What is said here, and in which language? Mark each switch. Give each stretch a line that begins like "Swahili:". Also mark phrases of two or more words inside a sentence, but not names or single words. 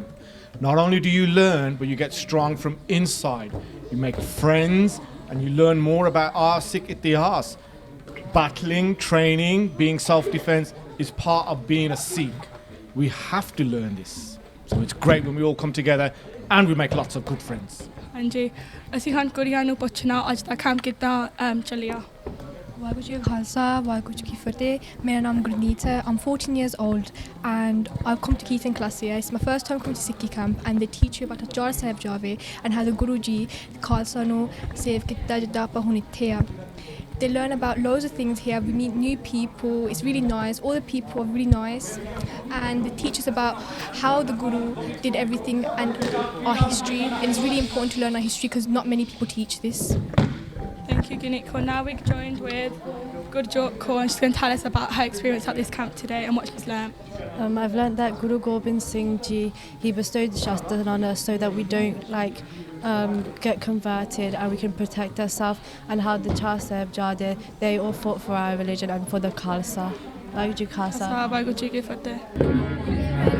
English: Not only do you learn, but you get strong from inside. You make friends and you learn more about our Sikh itihas. Battling, training, being self-defense is part of being a Sikh. We have to learn this. So it's great when we all come together and we make lots of good friends.
Punjabi: ਹਾਂਜੀ ਅਸੀਂ ਹਾਂ ਕੁੜੀਆਂ ਨੂੰ ਪੁੱਛਣਾ ਅੱਜ ਦਾ ਕੰਮ ਕਿੱਦਾਂ ਚੱਲਿਆ। ਵਾਹਿਗੁਰੂ ਜੀ ਕਾ ਖਾਲਸਾ ਵਾਹਿਗੁਰੂ ਜੀ ਕੀ ਫਤਿਹ ਮੇਰਾ ਨਾਮ ਗੁਰਨੀਤ ਹੈ
English: I'm 14 years old and I've come to Keaton class here. It's my first time coming to Sikhi camp and they teach you about Chaar Sahibzade and how the Guru ji
Punjabi: ਖਾਲਸਾ ਨੂੰ ਸੇਵ ਕੀਤਾ ਜਿੱਦਾਂ ਆਪਾਂ ਹੁਣ ਇੱਥੇ ਆ
English: They learn about loads of things here. We meet new people. It's really nice. All the people are really nice. And they teach us about how the Guru did everything and our history. And it's really important to learn our history because not many people teach this. Thank you, Gunika. Now we're joined with Gurdwara, and she's going to tell us about her experience at this camp today and what she's learned. I've learnt that Guru Gobind Singh Ji, he bestowed the Shastras on us so that we don't get converted and we can protect ourselves, and how the Chaar Sahibzade, they all fought for our religion and for the Khalsa.
Punjabi: ਵਾਹਿਗੁਰੂ ਖਾਲਸਾ. ਵਾਹਿਗੁਰੂ ਜੀ ਕੀ ਫਤਿਹ.